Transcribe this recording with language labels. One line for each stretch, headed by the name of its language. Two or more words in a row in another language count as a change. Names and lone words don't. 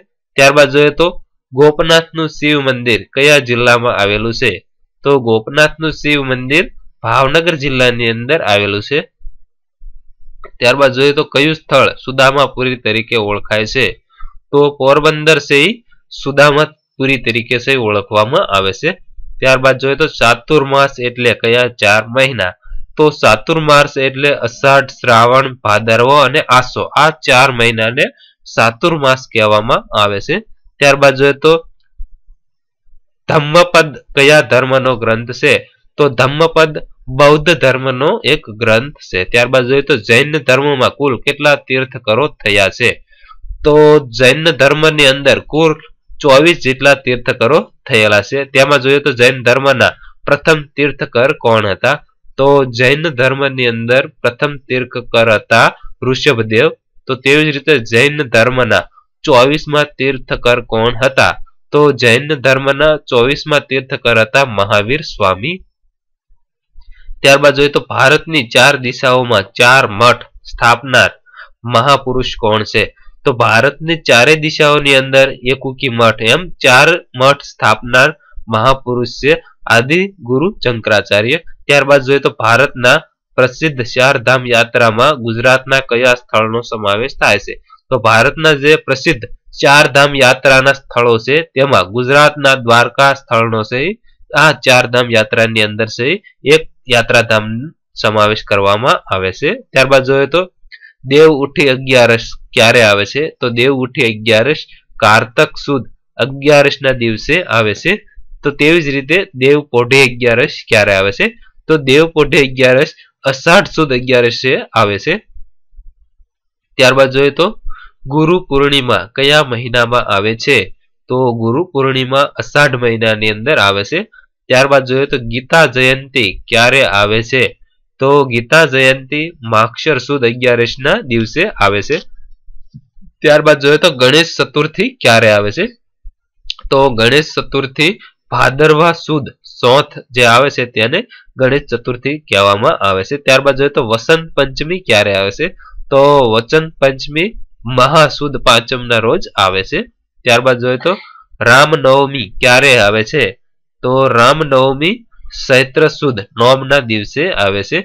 Gujarati: ત્યારબાદ જોઈએ તો ગોપનાથનું શિવ મંદિર કયા જિલ્લામાં આવેલું છે? તો ગોપનાથનું શિવ મંદિર ભાવનગર જિલ્લાની અંદર આવેલું છે। ત્યારબાદ જોઈએ તો કયું સ્થળ સુદામાપુરી તરીકે ઓળખાય છે? તો પોરબંદર સે સુદામાપુરી તરીકે સે ઓળખવામાં આવે છે। ત્યારબાદ જોઈએ તો ચાતુર્માસ એટલે કયા 4 મહિના? તો ચાતુર્માસ એટલે અષાઢ, શ્રાવણ, ભાદરવો અને આસો આ 4 મહિનાને ચાતુર્માસ કહેવામાં આવે છે। ત્યારબાદ જોઈએ તો ધમ્મપદ કયા ધર્મનો ગ્રંથ છે? તો ધમ્મપદ બૌદ્ધ ધર્મનો એક ગ્રંથ છે। ત્યારબાદ જોઈએ તો જૈન ધર્મમાં કુલ કેટલા તીર્થંકરો થયા છે? તો જૈન ધર્મની અંદર કુલ 24 જેટલા તીર્થંકરો થયેલા છે। તેમાં જોઈએ તો જૈન ધર્મના પ્રથમ તીર્થંકર કોણ હતા? તો જૈન ધર્મની અંદર પ્રથમ તીર્થંકર હતા ઋષભદેવ। તો તેવી જ રીતે જૈન ધર્મના 24મા તીર્થંકર કોણ હતા? તો જૈન ધર્મના 24મા તીર્થંકર હતા મહાવીર સ્વામી। ત્યારબાદ જોઈએ તો ભારતની 4 દિશાઓમાં 4 મઠ સ્થાપનાર મહાપુરુષ કોણ છે? તો ભારતની 4 દિશાઓની અંદર એકેક મઠ એમ 4 મઠ સ્થાપનાર મહાપુરુષ છે આદિ ગુરુ શંકરાચાર્ય। ત્યારબાદ જોઈએ તો ભારતના પ્રસિદ્ધ 4 ધામ યાત્રામાં ગુજરાતના કયા સ્થળનો સમાવેશ થાય છે? તો ભારતના જે પ્રસિદ્ધ 4 ધામ યાત્રાના સ્થળો છે તેમાં ગુજરાતના દ્વારકા સ્થળનો છે આ 4 ધામ યાત્રાની અંદર છે એક યાત્રાધામ સમાવેશ કરવામાં આવે છે। ત્યારબાદ જોઈએ તો દેવ ઉઠી 11 ક્યારે આવે છે? તો દેવ ઉઠી 11 કારતક સુદ 11 ના દિવસે આવે છે। તો તેવી જ રીતે દેવ પોઢે 11 ક્યારે આવે છે? તો દેવ પોઢે 11 અષાઢ સુદ 11 આવે છે। ત્યારબાદ જોઈએ તો ગુરુ પૂર્ણિમા કયા મહિનામાં આવે છે? તો ગુરુ પૂર્ણિમા અષાઢ મહિનાની અંદર આવે છે। ત્યારબાદ જોઈએ તો ગીતા જયંતી ક્યારે આવે છે? તો ગીતા જયંતી માગશર સુદ 11 ના દિવસે આવે છે। ત્યારબાદ જોઈએ તો ગણેશ ચતુર્થી ક્યારે આવે છે? તો ગણેશ ચતુર્થી ભાદરવા સુદ સોથ જે આવે છે તેને ગણેશ ચતુર્થી કહેવામાં આવે છે. ત્યારબાદ જોઈએ તો વસંત પંચમી ક્યારે આવે છે? તો વસંત પંચમી મહાસુદ પાંચમના રોજ આવે છે. ત્યારબાદ જોઈએ તો રામનવમી ક્યારે આવે છે? તો રામનવમી ચૈત્ર સુદ નોમના દિવસે આવે છે.